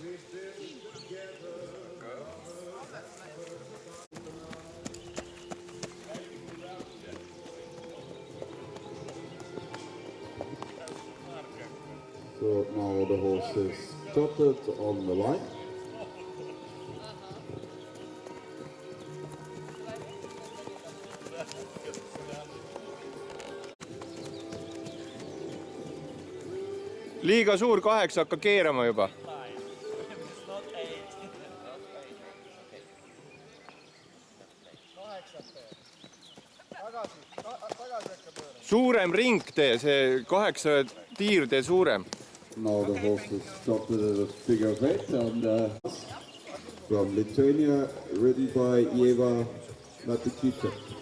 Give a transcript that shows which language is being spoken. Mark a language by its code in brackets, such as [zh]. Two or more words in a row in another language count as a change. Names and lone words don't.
[en] So now the horse is trotted on the line. [et] liiga suur 8, hakka keerama juba. suurem ring tee, see 8 tiir tee suurem. [en] Now the horse is trotted at a bigger weight and from Lithuania, ridden by Ieva Matukice.